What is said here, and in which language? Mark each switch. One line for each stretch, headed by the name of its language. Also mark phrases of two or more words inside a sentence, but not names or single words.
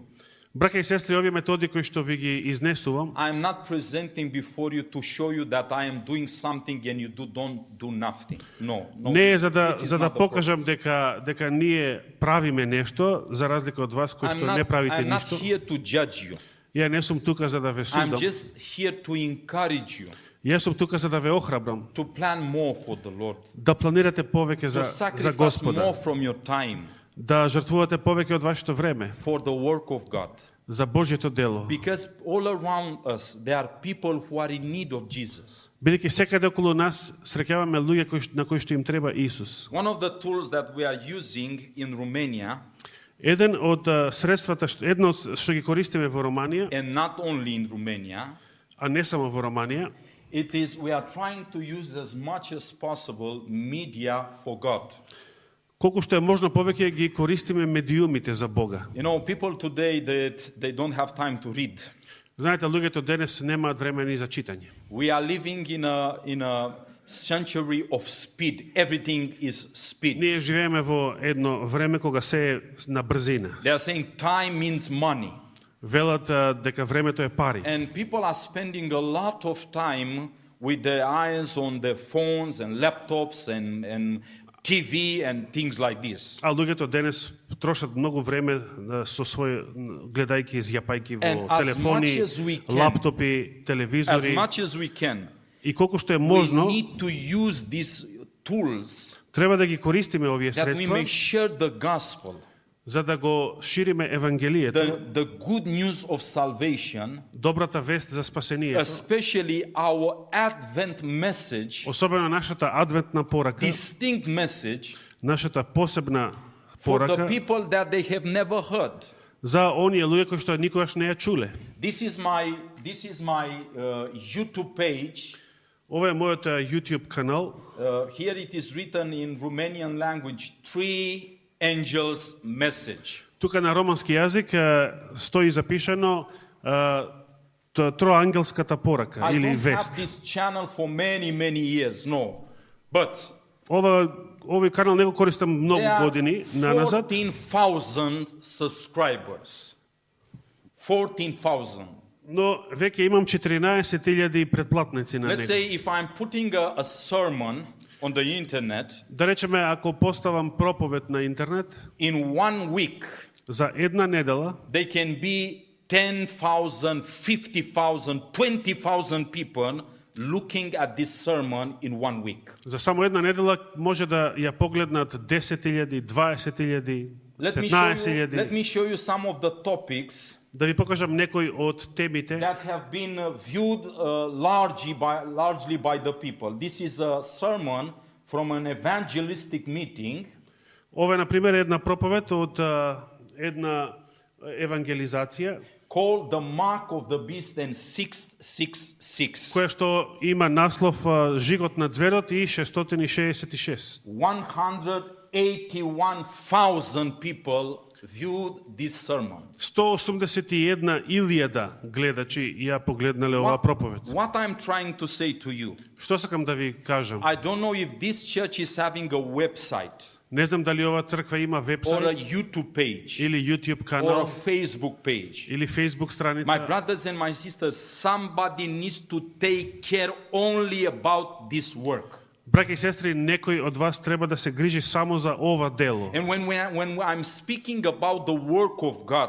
Macedonian: Браќа и сестри, овие методи кои што ви ги изнесувам,
English: I'm not presenting before you to show you that I am doing something and you don't do nothing. No.
Macedonian: не е за да
English: this is not the
Macedonian: покажам
English: purpose.
Macedonian: дека ние правиме нешто за разлика од вас кои што не правите
English: I'm not
Macedonian: ништо.
English: here to judge you.
Macedonian: Ја не сум тука за да ве
English: I'm
Macedonian: судам.
English: just here to encourage you
Macedonian: Јас сум тука за да ве охрабрам,
English: to plan more for the Lord,
Macedonian: да планирате повеќе
English: to
Macedonian: за
English: sacrifice
Macedonian: Господа,
English: more from your time
Macedonian: да жртвувате повеќе од вашето време
English: for the work of God.
Macedonian: за Божјето дело.
English: Because all around us, there are people who are in need of Jesus.
Macedonian: Бидејќи секаде околу нас среќаваме луѓе на кои што им треба Исус.
English: One of the tools that we are using in Romania,
Macedonian: Еден од средствата, едно што ги користиме во Романија,
English: and not only in Romania,
Macedonian: а не само во Романија,
English: it is we are trying to use as much as possible media for God.
Macedonian: колку што е можно повеќе ги користиме медиумите за Бога.
English: You know, people today that they don't have time to read.
Macedonian: Знаете, луѓето денес немаат време ни за читање.
English: We are living in a century of speed. Everything is speed.
Macedonian: Ние живееме во едно време кога се е на брзина.
English: They are saying time means money.
Macedonian: Велат дека времето е пари.
English: And people are spending a lot of time with their eyes on their phones and laptops and TV and things like this.
Macedonian: А луѓето денес трошат многу време со свој гледајќи, изјапајќи
English: And
Macedonian: во
English: as
Macedonian: телефони,
English: much as we can,
Macedonian: лаптопи,
English: As
Macedonian: телевизори.
English: much as we can,
Macedonian: И колку што е
English: we
Macedonian: можно,
English: need to use these tools
Macedonian: треба да ги користиме овие
English: that we
Macedonian: средства
English: may share the gospel,
Macedonian: за да го шириме евангелието,
English: the good news of salvation,
Macedonian: добрата вест за спасението,
English: especially our Advent message,
Macedonian: особено нашата адвентна порака,
English: distinct message
Macedonian: нашата посебна
English: for the
Macedonian: порака
English: people that they have never heard.
Macedonian: за оние луѓе кои што никогаш не ја чуле.
English: This is my YouTube page.
Macedonian: Ова е мојот YouTube канал.
English: Here it is written in Romanian language, Three Angels Message.
Macedonian: Тука на романски јазик стои запишано троангелската порака
English: I
Macedonian: или
English: don't
Macedonian: вест.
English: have this channel for many years, no. But
Macedonian: Овој канал не го користам многу
English: there are
Macedonian: години наназад.
English: 14,000 subscribers. 14,000.
Macedonian: Но веќе имам 14.000 претплатници на
English: Let's
Macedonian: него.
English: say if I'm putting a sermon on the internet,
Macedonian: Да речеме, ако поставам проповед на интернет,
English: in 1 week,
Macedonian: за една недела,
English: they can be 10,000, 50,000, 20,000 people looking at this sermon in 1 week.
Macedonian: за само една недела може да ја погледнат 10.000, 20.000,
English: Let
Macedonian: 15.000.
English: me show you some of the topics
Macedonian: Да ви покажам некои од темите
English: that have been viewed largely by the people. This is a sermon from an evangelistic meeting.
Macedonian: Ова е, например, една проповед од една евангелизација,
English: called The Mark of the Beast and 666.
Macedonian: која што има наслов Жигот на зверот и 666.
English: 181,000 people viewed this sermon.
Macedonian: 181.000 гледачи ја погледнале оваа проповед.
English: What I'm trying to say to you,
Macedonian: Што сакам да ви кажам?
English: I don't know if this church is having a website
Macedonian: Не знам дали ова црква има
English: or a
Macedonian: вебсайт
English: YouTube page
Macedonian: или YouTube
English: or a
Macedonian: канал
English: Facebook page.
Macedonian: или Facebook
English: My
Macedonian: страница.
English: brothers and my sisters, somebody needs to take care only about this work.
Macedonian: Браќа и сестри, некој од вас треба да се грижи само за ова дело.
English: And when I'm speaking about the work of God,